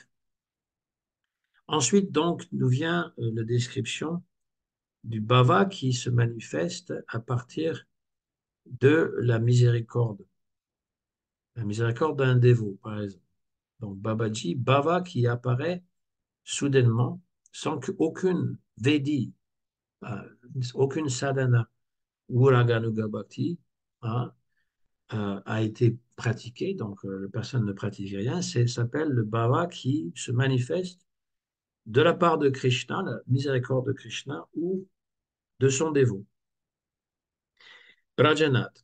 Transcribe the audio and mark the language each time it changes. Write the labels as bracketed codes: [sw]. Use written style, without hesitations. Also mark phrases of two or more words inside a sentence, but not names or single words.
[fr] Ensuite, donc, nous vient la description du bhava qui se manifeste à partir de la miséricorde d'un dévot, par exemple. Donc Babaji, bhava qui apparaît soudainement, sans qu'aucune Vedi, euh, aucune sadhana ou [sa] raganuga bhakti [fr] hein, a été pratiquée, donc la personne ne pratique rien, ça s'appelle le bhava qui se manifeste de la part de Krishna, la miséricorde de Krishna, ou de son dévot. Brajanath.